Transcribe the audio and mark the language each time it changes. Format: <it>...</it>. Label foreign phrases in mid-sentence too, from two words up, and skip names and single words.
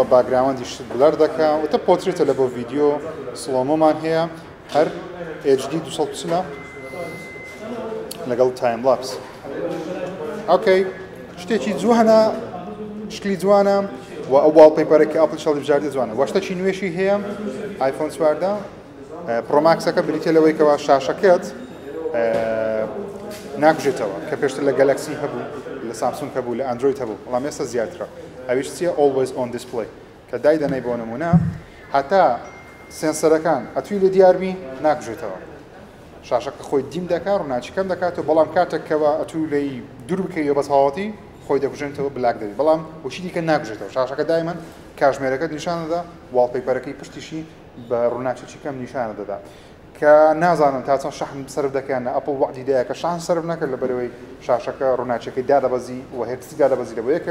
<ckb>باگراوەندی شت بلەر دەکا وتە پۆترێتە لە بۆ ڤیدیۆ سڵۆمۆمان هەیە هەر HD 240 لەگەڵ تایم لاپس ئۆکەی شتێکی جوانە شکلی جوانە و ئەو واڵپەیپەرێکی ئاپڵ شەڵی بژاردە جوانە وەشتەکی نوێشی هەیە آیفۆن 14 پرۆماکسەکە بریتە لەوەی کەوا شاشەکەت ناکوژێتەوە کە پێشتر لە گەلەکسی هەبوو لە سامسونگ هەبوو لە ئەندرۆید هەبوو بەڵام ئێستا زیاترە ئەویش چییە</ckb> <en>always on display</en> <ckb>کە دای دەنەی بۆ نمونە هەتا سێنسەرەکان ئەتوی لە دیاربی ناکوژێتەوە شاشەکە خۆی دیم دەکات ڕووناچیکەم دەکاتەوە بەڵام کاتێکەوە ئەتوو لی دوور بکەیەوە بە تەواوەتی خۆی دەکوژێنەوە بلاک دەبێت بەڵام وشی دیکە ناکوژێتەوە شاشەکە دایمەن کاتژمێرەکەت نیشان دەدا واڵپەیپەرەکەی پشتیشی بە ڕووناچێکی کەم نیشانە دەدا کە نازانم تا چەند شەحن سەرف دەکەنە ئەپڵ وعدی دایە کە شان سەرف نەکرد لەبەرەوەی شاشەکە ڕووناچەکەی دادەبەزی و هێرسی دادەبەزی لە بۆ یەک</ckb>